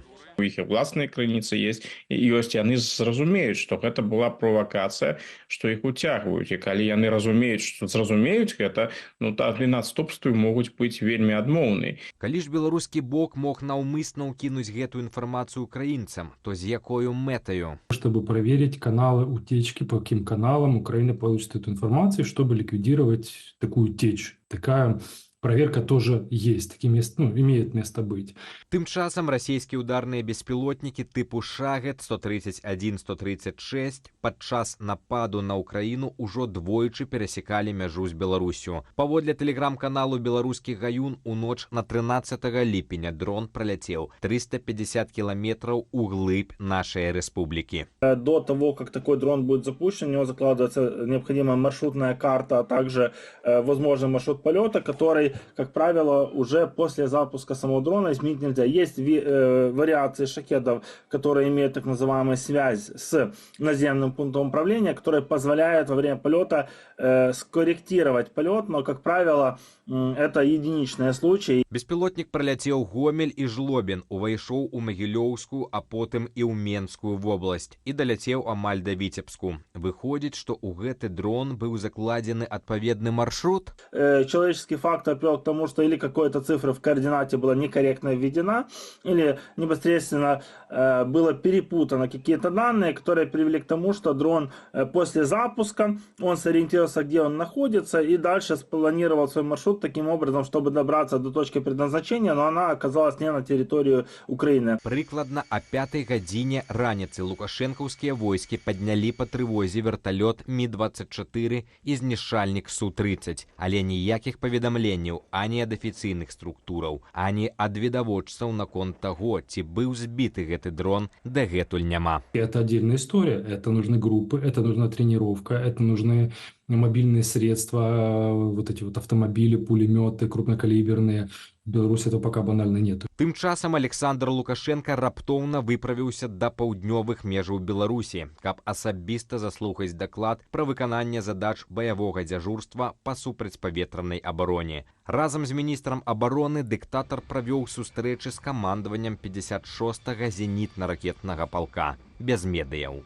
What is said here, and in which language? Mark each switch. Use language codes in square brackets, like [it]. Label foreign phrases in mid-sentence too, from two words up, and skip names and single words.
[be] У іх і ўласныя крыніцы ёсць, яны зразумеюць, што гэта была правакацыя, што іх уцягваюць. І калі яны зразумеюць гэта, тады наступствы могуць быць вельмі адмоўныя. Калі ж беларускі бок мог наўмысна ўкінуць гэтую інфармацыю украінцам, то з якою мэтаю? [ru] Чтобы проверить каналы утечки, по каким каналам Украина получит эту информацию, чтобы ликвидировать такую течь. Такая проверка тоже есть, имеет место быть. [be] Тым часам расійскія ударныя беспілотнікі тыпу Шагет 131-136 падчас нападу на Украіну ўжо двойчы перасекалі мяжу з Беларусю. Паводле тэлеграм-каналу «Беларускі гаюн» у ноч на 13 ліпеня дрон праляцеў 350 [ru] километров углыб нашей республики. До того, как такой дрон будет запущен, у него закладывается необходимая маршрутная карта, а также возможный маршрут полета, который, как правило, уже после запуска самого дрона изменить нельзя. Есть вариации шахедов, которые имеют так называемую связь с наземным пунктом управления, которые позволяют во время полета скорректировать полет, но, как правило, это единичные случаи. [be] Беспілотнік праляцеў Гомель і Жлобін, увайшоў у Магілёўскую, а потым і ў Менскую вобласць і даляцеў амаль да Віцебску. Выходзіць, што ў гэты дрон быў закладзены адпаведны маршрут? [ru] Человеческий фактор привел к тому, что или какая-то цифра в координате была некорректно введена, или непосредственно было перепутано какие-то данные, которые привели к тому, что дрон после запуска, он сориентировался, где он находится, и дальше спланировал свой маршрут таким образом, чтобы добраться до точки предназначения, но она оказалась не на территорию Украины. [be] Прыкладна о 5 гадзіне раніцы лукашэнкаўскія войскі паднялі па трывозе верталёт Ми-24 і знішчальнік Су-30, але ніякіх паведамленняў ані ад афіцыйных структураў, ані ад відавочцаў наконт таго, ці быў збіты гэты дрон, дагэтуль няма. [ru] Это отдельная история, это нужны группы, это нужна тренировка, это нужны мобильные средства, вот эти вот автомобили, пулеметы крупнокалиберные, В Беларуси этого пока банально нет. [be] Тым часам Александр Лукашенко раптоўна выправіўся да паўднёвых межаў Беларусі, каб асабіста заслухаць даклад пра выкананне задач баявога дзяжурства па супрацьпаветранай абароне. Разам з міністрам абароны дыктатар правёў сустрэчы з камандаваннем 56-га зенітна-ракетнага палка без медыяў.